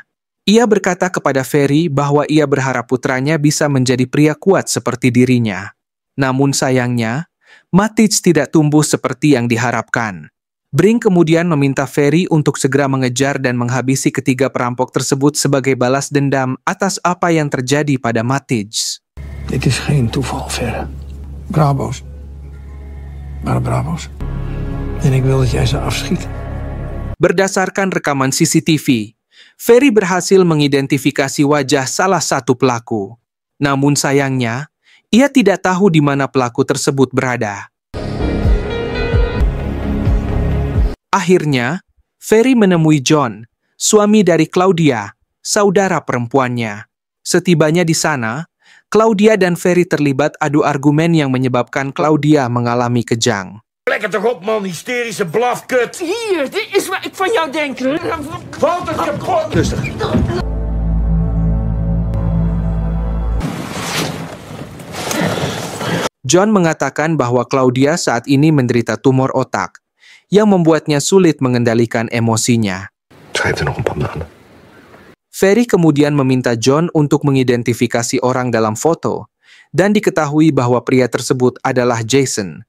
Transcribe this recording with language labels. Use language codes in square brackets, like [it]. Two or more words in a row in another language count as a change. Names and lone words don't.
[id] Ia berkata kepada Ferry bahwa ia berharap putranya bisa menjadi pria kuat seperti dirinya. Namun sayangnya, Matthijs tidak tumbuh seperti yang diharapkan. Bring kemudian meminta Ferry untuk segera mengejar dan menghabisi ketiga perampok tersebut sebagai balas dendam atas apa yang terjadi pada Matthijs. [nl] Dit is geen toeval, Ferry. Brabo's. Maar Brabo's. En ik wil dat jij ze afschiet. [id] Berdasarkan rekaman CCTV, Ferry berhasil mengidentifikasi wajah salah satu pelaku. Namun sayangnya, ia tidak tahu di mana pelaku tersebut berada. Akhirnya, Ferry menemui John, suami dari Claudia, saudara perempuannya. Setibanya di sana, Claudia dan Ferry terlibat adu argumen yang menyebabkan Claudia mengalami kejang. [nl] Lekker toch op, man, hysterische blafkut. Hier, dit is wat ik van jou denk. Valt het kapot. Rustig. [id] John mengatakan bahwa Claudia saat ini menderita tumor otak, yang membuatnya sulit mengendalikan emosinya. Ferry kemudian meminta John untuk mengidentifikasi orang dalam foto, dan diketahui bahwa pria tersebut adalah Jason.